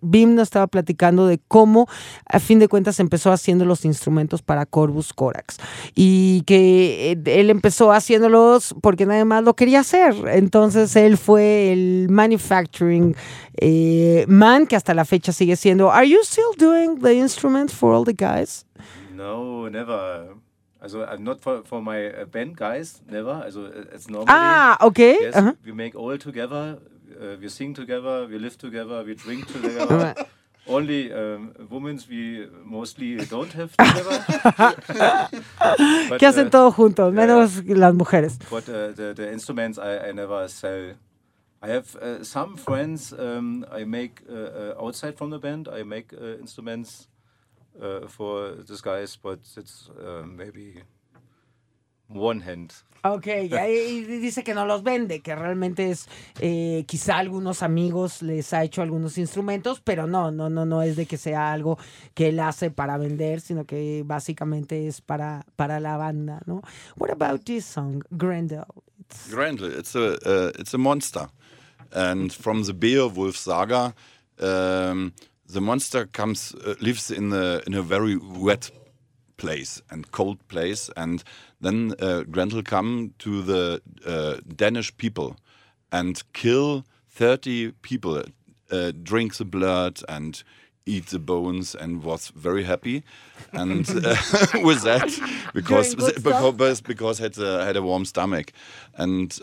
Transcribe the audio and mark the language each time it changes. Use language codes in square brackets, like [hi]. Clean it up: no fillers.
[es] Bim nos estaba platicando de cómo, a fin de cuentas, empezó haciendo los instrumentos para Corvus Corax. Y que él empezó haciéndolos porque nadie más lo quería hacer. Entonces él fue el [en] manufacturing man, [es] que hasta la fecha sigue siendo. [en] Are you still doing the instrument for all the guys? No, never. Also, I'm not for my band guys, never. Also, it's normally. Ah, okay. Yes, uh-huh. We make all together. We sing together. We live together. We drink together. Only women's we mostly don't have together. [es] ¿Qué hacen todos juntos? Menos las mujeres. [en] But the instruments I never sell. I have some friends I make outside from the band. I make instruments for these guys, but it's maybe one hand. [es] Okay, y dice que no los vende, que realmente es quizá algunos amigos les ha hecho algunos instrumentos, pero no es de que sea algo que él hace para vender, sino que básicamente es para la banda, ¿no? [en] What about this song, Grendel? Grendel, it's a monster. And from the Beowulf saga, the monster comes lives in a very wet place and cold place, and then Grendel come to the Danish people and kill 30 people, drink the blood and eat the bones, and was very happy, and with that because had a warm stomach, and.